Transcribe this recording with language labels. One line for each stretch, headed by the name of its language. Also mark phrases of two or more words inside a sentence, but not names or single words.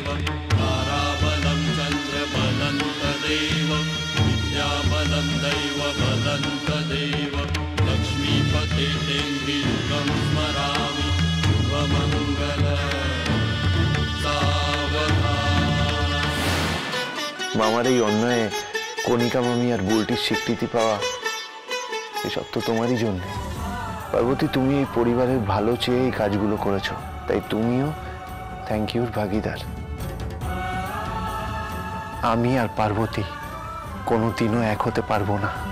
Sanskrit: ताराबलं चन्द्रबलं तदेव विद्याबलं दैवबलं तदेव लक्ष्मीपते तेन्द्रियुगं स्मरामि शुभमङ्गल सावधान।
Bangla: মামার এই অন্যায় কণিকা মামি আর বুলটির স্বীকৃতি পাওয়া এসব তো তোমারই জন্য। পার্বতী, তুমি এই পরিবারের ভালো চেয়ে এই কাজগুলো করেছো, তাই তুমিও
English: thank you's
Bangla: ভাগিদার। আমি আর পার্বতী কোনোদিনও এক হতে পারবো না।